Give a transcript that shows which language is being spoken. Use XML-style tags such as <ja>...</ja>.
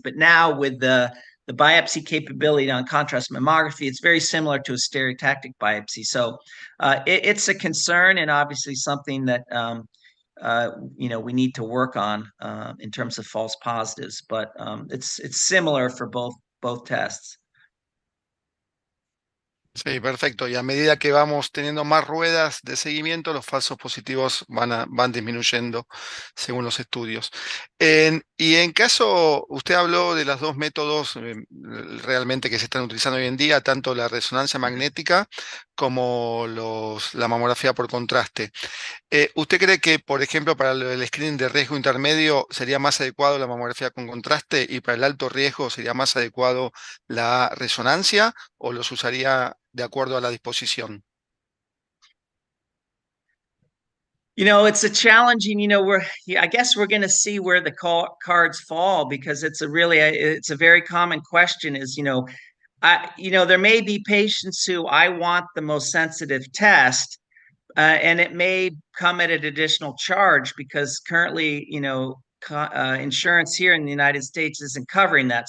<en>But now with the biopsy capability on contrast mammography, it's very similar to a stereotactic biopsy. So it's a concern, and obviously something that we need to work on in terms of false positives, but it's similar for both tests.</en> <es>Sí, perfecto. Y a medida que vamos teniendo más ruedas de seguimiento, los falsos positivos van disminuyendo según los estudios. Y en caso, usted habló de los dos métodos realmente que se están utilizando hoy en día, tanto la resonancia magnética como la mamografía por contraste. ¿Usted cree que, por ejemplo, para el screening de riesgo intermedio sería más adecuado la mamografía con contraste y para el alto riesgo sería más adecuado la resonancia o los usaría de acuerdo a la disposición?</es> <en>You know, it's a challenging, you know, I guess we're going to see where the cards fall, because it's a very common question is, there may be patients who I want the most sensitive test, and it may come at an additional charge because currently, insurance here in the United States isn't covering that.</en>